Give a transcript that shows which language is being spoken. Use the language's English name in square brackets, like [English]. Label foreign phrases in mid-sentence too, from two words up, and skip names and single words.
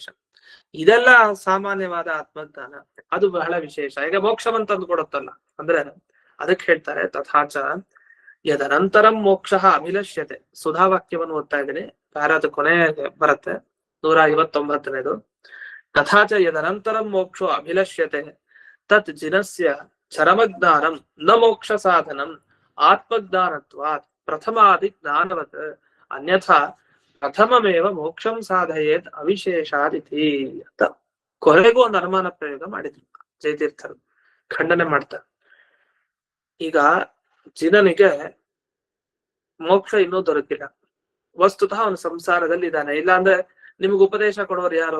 [Kannada] ಇದೆಲ್ಲ ಸಾಮಾನ್ಯವಾದ ಆತ್ಮಜ್ಞಾನ, ಅದು ಬಹಳ ವಿಶೇಷ. ಈಗ ಮೋಕ್ಷವನ್ನ ತಂದು ಕೊಡುತ್ತಲ್ಲ, ಅಂದ್ರೆ ಅದಕ್ಕೆ ಹೇಳ್ತಾರೆ [Sanskrit] ತಥಾಚ ಯದನಂತರಂ ಮೋಕ್ಷ ಅಭಿಲಷ್ಯತೆ. [Kannada] ಸುಧಾವಾಕ್ಯವನ್ನು ಓದ್ತಾ ಇದ್ದೀನಿ, ಪ್ಯಾರಾದ ಕೊನೆ ಬರುತ್ತೆ, 159ನೇದು. [Sanskrit] ತಥಾಚ ಯದನಂತರಂ ಮೋಕ್ಷೋ ಅಭಿಲಷ್ಯತೆ ತತ್ ಜಿನಸ್ಯ ಚರಮಜ್ಞಾನಂ ನ ಮೋಕ್ಷ ಸಾಧನಂ ಆತ್ಮಜ್ಞಾನತ್ವಾತ್ ಪ್ರಥಮಾದಿ ಜ್ಞಾನವತ್ ಅನ್ಯಥಾ ಪ್ರಥಮಮೇವ ಮೋಕ್ಷಂ ಸಾಧಯೇತ್ ಅವಿಶೇಷಾದಿತಿ [Kannada] ಅಂತ ಕೊನೆಗೂ ಒಂದು ಅನುಮಾನ ಪ್ರಯೋಗ ಮಾಡಿದ್ರು ಜಯತೀರ್ಥರು. ಖಂಡನೆ ಮಾಡ್ತಾರೆ. ಈಗ ಜಿನನಿಗೆ ಮೋಕ್ಷ ಇನ್ನೂ ದೊರಕಿಲ್ಲ, ವಸ್ತುತಃ ಅವನು ಸಂಸಾರದಲ್ಲಿ ಇದ್ದಾನೆ. ಇಲ್ಲಾಂದ್ರೆ ನಿಮ್ಗೆ ಉಪದೇಶ ಕೊಡೋರು ಯಾರು?